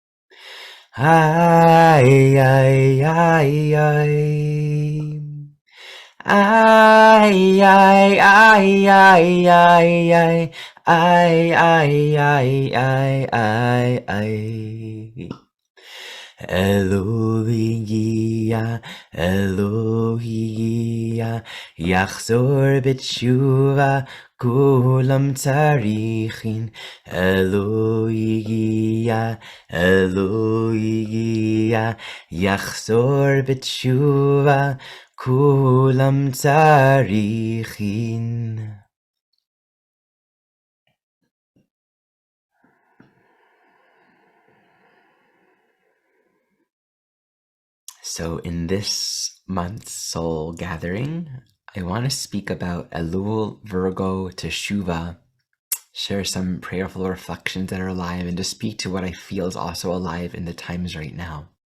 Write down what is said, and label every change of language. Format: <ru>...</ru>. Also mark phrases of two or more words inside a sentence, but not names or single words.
<he>Ay, ay, ay, ay. Ay, ay, ay, ay, ay, ay, ay, ay, ay, ay, ay, ay. אלול הגיע אלול הגיע יחזור בתשובה כולם צריכים. אלול הגיע אלול הגיע יחזור בתשובה כולם צריכים.</he> <en>So in this month's soul gathering, I want to speak about Ellul, Virgo, Teshuvah, share some prayerful reflections that are alive, and to speak to what I feel is also alive in the times right now.</en>